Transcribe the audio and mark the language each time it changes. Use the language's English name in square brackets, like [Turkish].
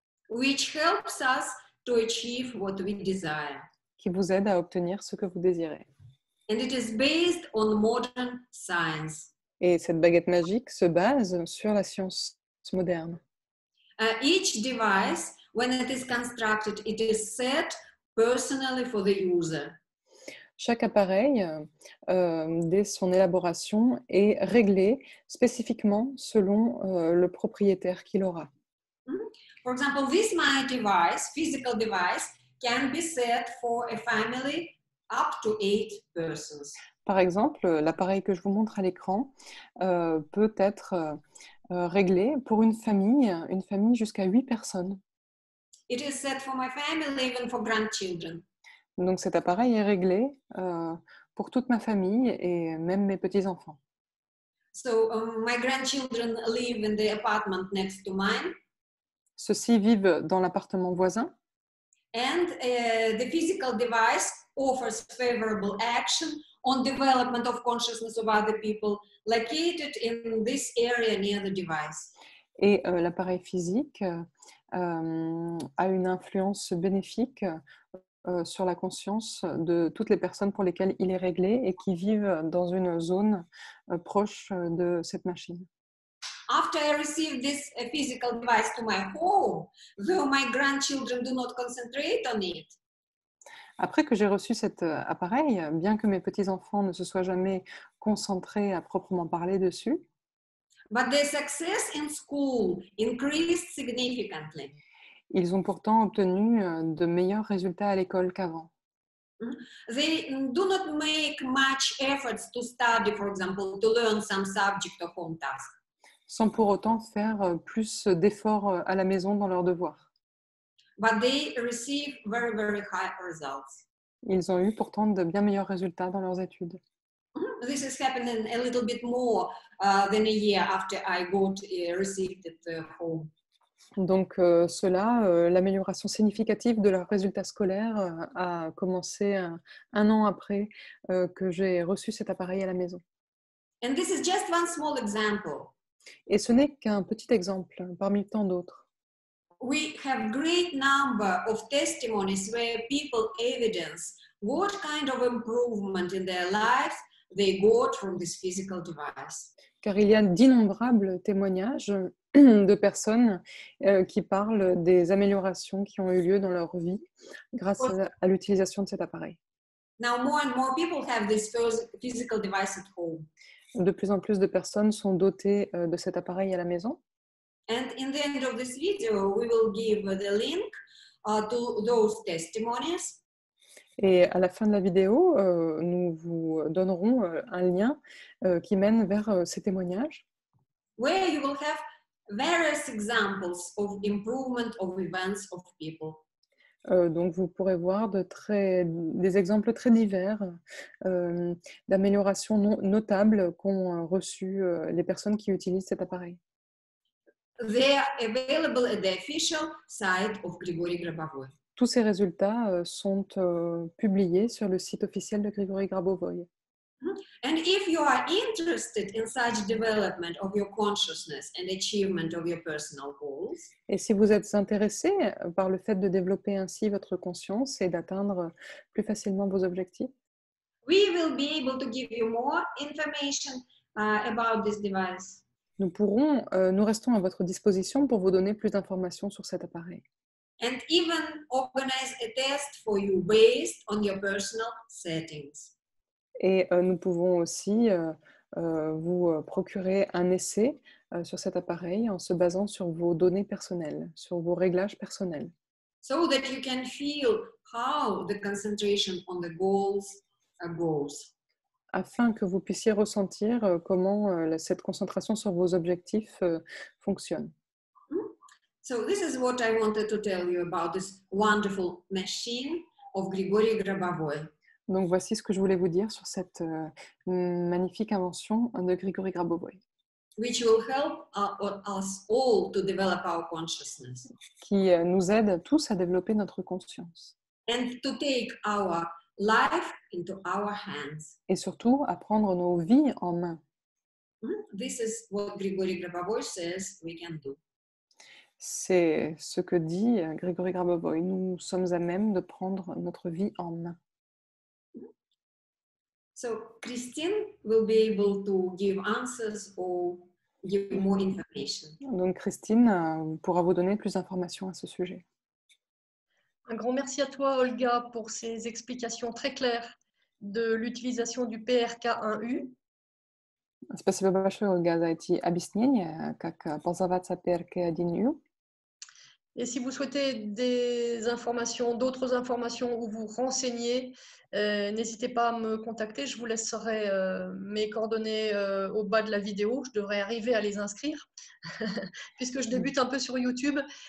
[English] Which helps us to achieve what we desire. [French] qui vous aide à obtenir ce que vous désirez. [English] And it is based on modern science. [French] Et cette baguette magique se base sur la science moderne. [English] Each device, when it is constructed, it is set personally for the user. [French] Chaque appareil, dès son élaboration, est réglé spécifiquement selon le propriétaire qu'il aura. [English] For example, this my device, physical device, can be set for a family up to 8 persons. [French] Par exemple, l'appareil que je vous montre à l'écran peut être réglé pour une famille jusqu'à 8 personnes. [English] It is set for my family, even for grandchildren. [French] Donc cet appareil est réglé pour toute ma famille et même mes petits-enfants. [English] So my grandchildren live in the apartment next to mine. [French] Ceux-ci vivent dans l'appartement voisin. [English] And the physical device offers favorable action on development of consciousness of other people located in this area near the device. [French] Et l'appareil physique a une influence bénéfique sur la conscience de toutes les personnes pour lesquelles il est réglé et qui vivent dans une zone proche de cette machine. [English] After I received this physical device to my home, though my grandchildren do not concentrate on it, [French] Après que j'ai reçu cet appareil, bien que mes petits-enfants ne se soient jamais concentrés à proprement parler dessus, [English] but their success in school increased significantly. [French] ils ont pourtant obtenu de meilleurs résultats à l'école qu'avant. [English] They do not make much efforts to study, for example, to learn some subject or home task. [French] Sans pour autant faire plus d'efforts à la maison dans leurs devoirs. [English] But they receive very, very high results. [French] Ils ont eu pourtant de bien meilleurs résultats dans leurs études. [English] This is happening a little bit more than a year after I received it home. [French] Donc l'amélioration significative de leurs résultats scolaires a commencé un an après que j'ai reçu cet appareil à la maison. [English] And this is just one small example. [French] Et ce n'est qu'un petit exemple parmi tant d'autres. [English] We have great number of testimonies where people evidence what kind of improvement in their lives they got from this physical device. [French] Car il y a d'innombrables témoignages de personnes qui parlent des améliorations qui ont eu lieu dans leur vie grâce à l'utilisation de cet appareil. [English] Now more and more people have this physical device at home. [French] De plus en plus de personnes sont dotées de cet appareil à la maison. [English] And in the end of this video, we will give the link to those testimonies. [French] Et à la fin de la vidéo, nous vous donnerons un lien qui mène vers ces témoignages. [English] Where you will have various examples of improvement of events of people. [French] Donc vous pourrez voir des exemples très divers d'améliorations notables qu'ont reçues les personnes qui utilisent cet appareil. [English] They are available at the official site of Grigory Grabovoy. [French] Tous ces résultats sont publiés sur le site officiel de Grigory Grabovoy. [English] And if you are interested in such development of your consciousness and achievement of your personal goals, [French] et si vous êtes intéressé par le fait de développer ainsi votre conscience et d'atteindre plus facilement vos objectifs, [English] we will be able to give you more information about this device. [French] nous restons à votre disposition pour vous donner plus d'informations sur cet appareil. [English] And even organize a test for you based on your personal settings. [French] Et nous pouvons aussi vous procurer un essai sur cet appareil en se basant sur vos données personnelles, sur vos réglages personnels. [English] So that you can feel how the concentration on the goals goes. [French] Afin que vous puissiez ressentir comment cette concentration sur vos objectifs fonctionne. [English] So this is what I wanted to tell you about this wonderful machine of Grigory Grabovoy. [French] Donc voici ce que je voulais vous dire sur cette magnifique invention de Grigory Grabovoy, [English] Which will help us all to develop our consciousness [French] qui nous aide tous à développer notre conscience [English] and to take our life into our hands. [French] et surtout à prendre nos vies en main. [English] This is what Grigory Grabovoy says we can do. [French] C'est ce que dit Grigory Grabovoy. Nous sommes à même de prendre notre vie en main. [English] So Christine will be able to give answers or give more information. [French] Donc Christine pourra vous donner plus d'informations à ce sujet. Un grand merci à toi, Olga, pour ces explications très claires de l'utilisation du PRK1U. [Russian] Спасибо большое, Ольга, за эти объяснения, как пользоваться PRK1U. [French] Et si vous souhaitez des informations, d'autres informations ou vous renseigner, n'hésitez pas à me contacter. Je vous laisserai mes coordonnées au bas de la vidéo. Je devrais arriver à les inscrire puisque je débute un peu sur YouTube.